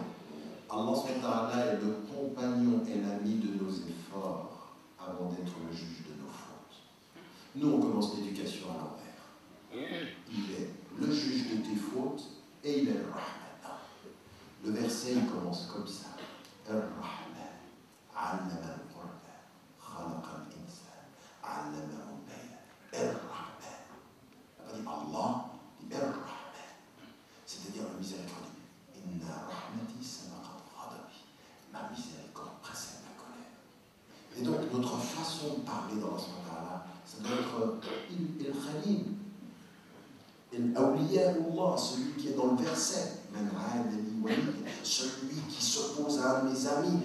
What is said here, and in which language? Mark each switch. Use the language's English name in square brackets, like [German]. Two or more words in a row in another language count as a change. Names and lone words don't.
[Arabic] الله سبحانه وتعالى [French] est le compagnon et l'ami de nos efforts avant d'être le juge de nos fautes. Nous, on commence l'éducation à l'envers. Il est le juge de tes fautes et il est le Rahman. Le verset, il commence comme ça. [Arabic] الرحمن علم القرآن خلق الإنسان علم البيان. Ar-Rahman. [French] Il n'a pas dit Allah, il dit Ar-Rahman. C'est-à-dire le miséricordieux. [Arabic] إن رحمتي سبقت غضبي. [French] Ma miséricorde précède ma colère. Et donc, notre façon de parler dans la Subhanallah, ça doit être il-Khalim. [Arabic] أولياء الله, [French] celui qui est dans le verset. Celui qui s'oppose à un de mes amis.